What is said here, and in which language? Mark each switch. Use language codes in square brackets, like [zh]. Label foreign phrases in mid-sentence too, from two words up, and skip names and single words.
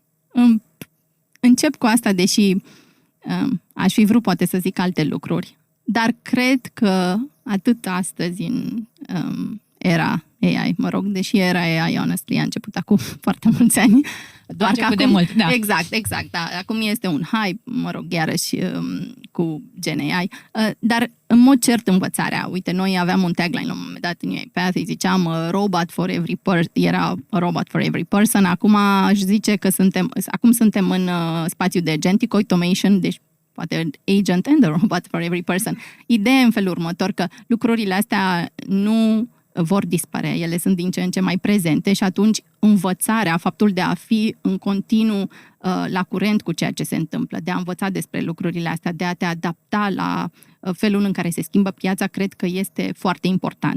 [ro] Încep cu asta, deși Aș fi vrut poate să zic alte lucruri, dar cred că atât astăzi în era AI, deși era AI, honestly, a început acum foarte mulți ani. Doar că acum, de mult, da. Exact, da. Acum este un hype, iarăși cu Gen AI, dar în mod cert învățarea. Uite, noi aveam un tagline la un moment dat în UiPath, îi ziceam [en] robot for every person, [ro] era [en] robot for every person, [ro] acum aș zice că suntem în spațiu de [en] agentic automation, [ro] deci poate [en] agent and a robot for every person. [ro] Ideea în felul următor că lucrurile astea nu vor dispărea, ele sunt din ce în ce mai prezente și atunci învățarea, faptul de a fi în continuu la curent cu ceea ce se întâmplă, de a învăța despre lucrurile astea, de a te adapta la felul în care se schimbă piața, cred că este foarte important.